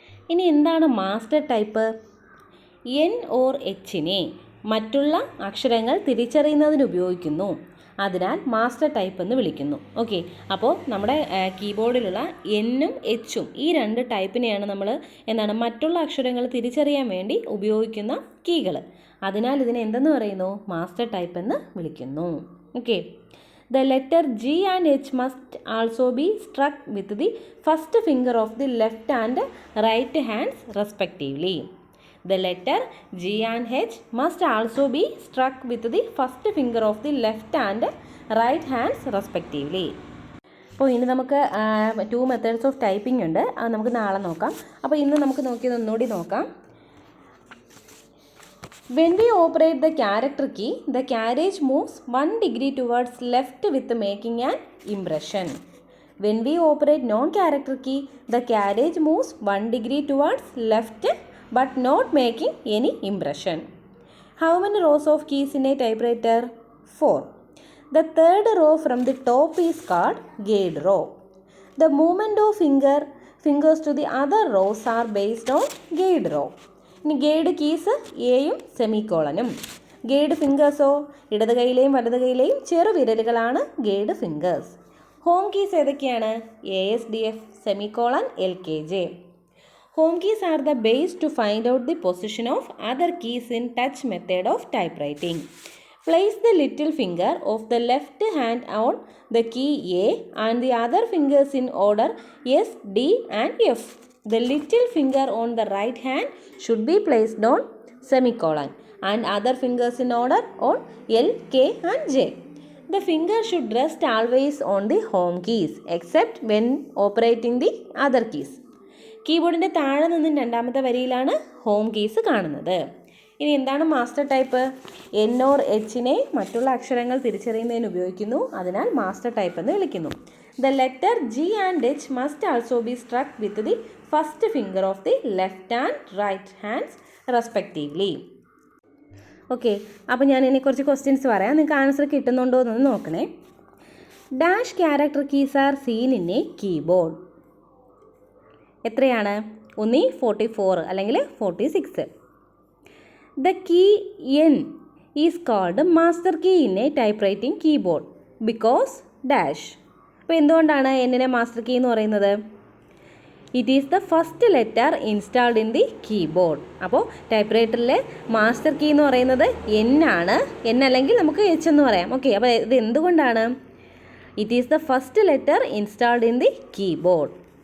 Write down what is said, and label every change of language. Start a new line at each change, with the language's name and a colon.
Malayalam: ഇനി എന്താണ് master type? N or എച്ചിനെ മറ്റുള്ള അക്ഷരങ്ങൾ തിരിച്ചറിയുന്നതിന് ഉപയോഗിക്കുന്നു. അതിനാൽ മാസ്റ്റർ ടൈപ്പ് എന്ന് വിളിക്കുന്നു. ഓക്കെ, അപ്പോൾ നമ്മുടെ കീബോർഡിലുള്ള എന്നും എച്ചും ഈ രണ്ട് ടൈപ്പിനെയാണ് നമ്മൾ എന്താണ് മറ്റുള്ള അക്ഷരങ്ങൾ തിരിച്ചറിയാൻ വേണ്ടി ഉപയോഗിക്കുന്ന കീകൾ. അതിനാൽ ഇതിനെ എന്തെന്ന് പറയുന്നു? മാസ്റ്റർ ടൈപ്പ് എന്ന് വിളിക്കുന്നു.
English: Okay, the letter G and H must also be struck with the first finger of the left and right hands respectively. The letter G and H must also be struck with the first finger of the left and right hands respectively.
Malayalam: അപ്പോൾ ഇനി നമുക്ക്
English: 2 methods of typing
Malayalam: ഉണ്ട്. അത് നമുക്ക് നാളെ നോക്കാം. അപ്പോൾ ഇന്ന് നമുക്ക് നോക്കിയത് ഒന്നുകൂടി നോക്കാം.
English: When we operate the character key, the carriage moves 1 degree towards left with making an impression. When we operate non-character key, the carriage moves 1 degree towards left but not making any impression. How many rows of keys in a typewriter? 4. The third row from the top is called gauge row. The movement of fingers to the other rows are based on gauge row.
Malayalam: ഇനി guide keys എയും സെമിക്കോളനും. Guide ഫിംഗേഴ്സോ ഇടത് കൈയിലെയും വലത് കൈയിലെയും ചെറുവിരലുകളാണ് guide fingers. Home keys ഏതൊക്കെയാണ്?
English: ASDF, semicolon, LKJ. Home keys are the base to find out the position of other keys in touch method of typewriting. Place the little finger of the left hand on the key A and the other fingers in order S, D and F. The little finger on the right hand should be placed on semicolon and other fingers in order on L, K and J. The finger should rest always on the home keys except when operating the other keys.
Malayalam: കീബോർഡിൻ്റെ താഴെ നിന്നും രണ്ടാമത്തെ വരിയിലാണ് home keys കാണുന്നത്. ഇനി എന്താണ് master type? N or എച്ചിനെ മറ്റുള്ള അക്ഷരങ്ങൾ തിരിച്ചറിയുന്നതിന് ഉപയോഗിക്കുന്നു. അതിനാൽ മാസ്റ്റർ ടൈപ്പ് എന്ന് വിളിക്കുന്നു.
English: The letter G and H must also be struck with the first finger of the left and right hands respectively.
Malayalam: Okay, അപ്പോൾ ഞാൻ ഇനി കുറച്ച് ക്വസ്റ്റ്യൻസ് പറയാം. നിങ്ങൾക്ക് ആൻസർ കിട്ടുന്നുണ്ടോ എന്നൊന്ന് നോക്കണേ.
English: Dash character keys are seen in a keyboard.
Malayalam: എത്രയാണ്? ഒന്നി 44 അല്ലെങ്കിൽ 46.
English: The key N is called master key in a typewriting keyboard because dash.
Malayalam: അപ്പോൾ എന്തുകൊണ്ടാണ് എന്നിനെ മാസ്റ്റർ കീ എന്ന് പറയുന്നത്?
English: It is the first letter installed in the keyboard.
Malayalam: അപ്പോൾ type റൈറ്ററിലെ master key എന്ന് പറയുന്നത് എൻ ആണ്. എൻ അല്ലെങ്കിൽ നമുക്ക് എച്ച് എന്ന് പറയാം. ഓക്കെ, അപ്പോൾ ഇത് എന്തുകൊണ്ടാണ്?
English: It is the first letter installed in the keyboard.